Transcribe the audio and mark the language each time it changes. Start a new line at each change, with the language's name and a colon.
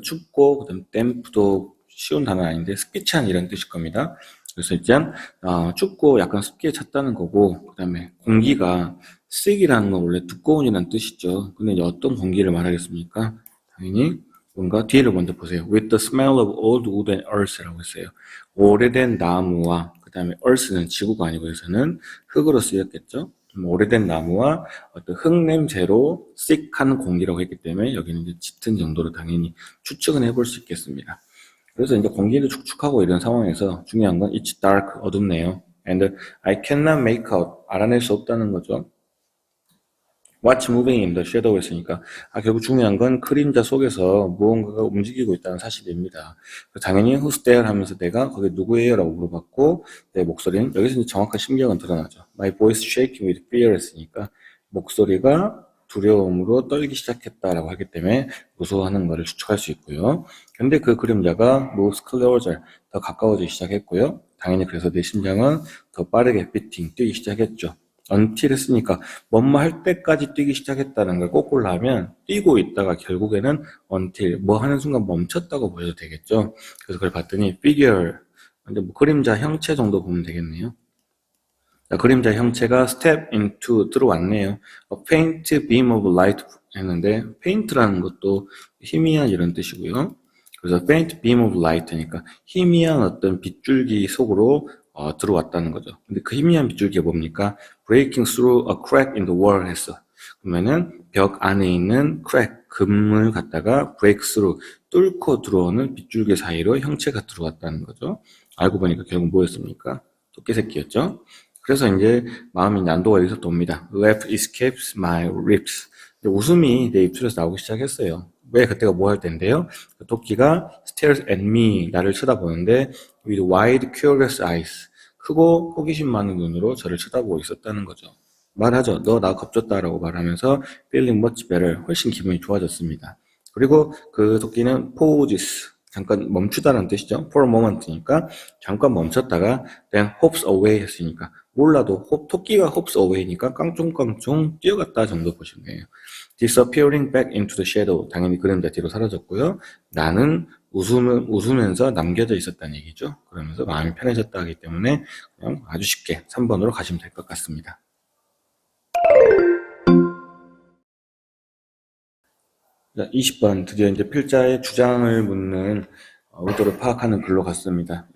Korean: 춥고, 그 다음 damp도 쉬운 단어는 아닌데, 습기 찬 이런 뜻일 겁니다. 그래서 일단, 춥고 약간 습기에 찼다는 거고, 그 다음에 공기가 thick이라는 건 원래 두꺼운이라는 뜻이죠. 근데 이제 어떤 공기를 말하겠습니까? 당연히, 뭔가 뒤를 먼저 보세요.
English: With the smell of old wood and earth
Korean: 라고 했어요. 오래된 나무와 그 다음에 earth는 지구가 아니고 여기서는 흙으로 쓰였겠죠. 오래된 나무와 어떤 흙 냄새로 thick한 공기라고 했기 때문에 여기는 이제 짙은 정도로 당연히 추측은 해볼 수 있겠습니다. 그래서 이제 공기를 축축하고 이런 상황에서 중요한 건
English: it's dark,
Korean: 어둡네요.
English: And I cannot make out,
Korean: 알아낼 수 없다는 거죠.
English: What's moving in the shadow
Korean: 했으니까 결국 중요한 건 그림자 속에서 무언가가 움직이고 있다는 사실입니다. 당연히
English: who's there
Korean: 하면서 내가 거기 누구예요? 라고 물어봤고 내 목소리는 여기서 이제 정확한 심경은 드러나죠.
English: My voice shaking with fear
Korean: 했으니까 목소리가 두려움으로 떨기 시작했다라고 하기 때문에 무서워하는 것을 추측할 수 있고요. 근데 그 그림자가
English: moves closer,
Korean: 더 가까워지기 시작했고요. 당연히 그래서 내 심장은 더 빠르게 뛰기 시작했죠. until 했으니까 뭐뭐 할 때까지 뛰기 시작했다는 걸 거꾸로 하면 뛰고 있다가 결국에는 until 뭐 하는 순간 멈췄다고 보셔도 되겠죠. 그래서 그걸 봤더니 figure, 근데 뭐 그림자 형체 정도 보면 되겠네요. 자, 그림자 형체가
English: step into
Korean: 들어왔네요.
English: A faint beam of light
Korean: 했는데 faint라는 것도 희미한 이런 뜻이고요. 그래서
English: faint beam of light
Korean: 니까 희미한 어떤 빗줄기 속으로 들어왔다는 거죠. 근데 그 희미한 빗줄기가 뭡니까?
English: breaking through a crack in the wall
Korean: 했어. 그러면은 벽 안에 있는 crack, 금을 갖다가
English: break through,
Korean: 뚫고 들어오는 빗줄기 사이로 형체가 들어왔다는 거죠. 알고 보니까 결국 뭐였습니까? 토끼 새끼였죠. 그래서 이제 마음이 난도가 여기서부터 옵니다.
English: Laugh escapes my lips.
Korean: 웃음이 내 입술에서 나오기 시작했어요. 왜 그때가 뭐 할 때인데요? 그 토끼가
English: stares at me,
Korean: 나를 쳐다보는데
English: with wide curious eyes,
Korean: 크고 호기심 많은 눈으로 저를 쳐다보고 있었다는 거죠. 말하죠. 너 나 겁줬다라고 말하면서
English: feeling much better,
Korean: 훨씬 기분이 좋아졌습니다. 그리고 그 토끼는 pauses, 잠깐 멈추다는 뜻이죠.
English: for a moment
Korean: 니까 잠깐 멈췄다가
English: then hops away
Korean: 했으니까 몰라도 토끼가
English: hops away
Korean: 니까 깡총깡총 뛰어갔다 정도 보시면 돼요.
English: disappearing back into the shadow,
Korean: 당연히 그림자 뒤로 사라졌고요. 나는 웃으면서 남겨져 있었다는 얘기죠. 그러면서 마음이 편해졌다 하기 때문에 그냥 아주 쉽게 3번으로 가시면 될 것 같습니다. 자, 20번 드디어 이제 필자의 주장을 묻는 의도를 파악하는 글로 갔습니다.